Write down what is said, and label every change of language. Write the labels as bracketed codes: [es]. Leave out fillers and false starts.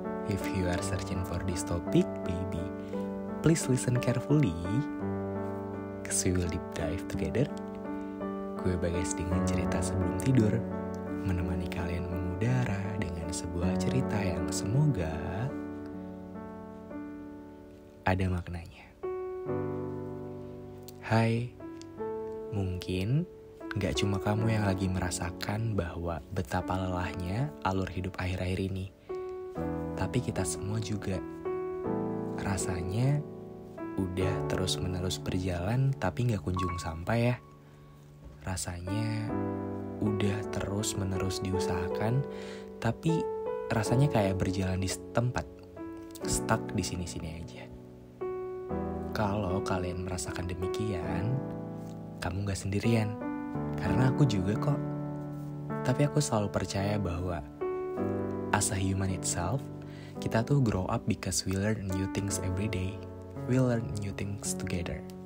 [en] If you are searching for this topic, baby, please listen carefully, cause we will deep dive together. [id] Gue Bagas dengan cerita sebelum tidur, menemani kalian mengudara dengan sebuah cerita yang semoga ada maknanya. Hai, mungkin gak cuma kamu yang lagi merasakan bahwa betapa lelahnya alur hidup akhir-akhir ini, tapi kita semua juga. Rasanya udah terus-menerus berjalan tapi gak kunjung sampai ya. Rasanya udah terus-menerus diusahakan tapi rasanya kayak berjalan di tempat, stuck di sini-sini aja. Kalau kalian merasakan demikian, kamu gak sendirian, karena aku juga kok. Tapi aku selalu percaya bahwa [en] as a human itself, [id] kita tuh [en] grow up because we learn new things every day. We learn new things together.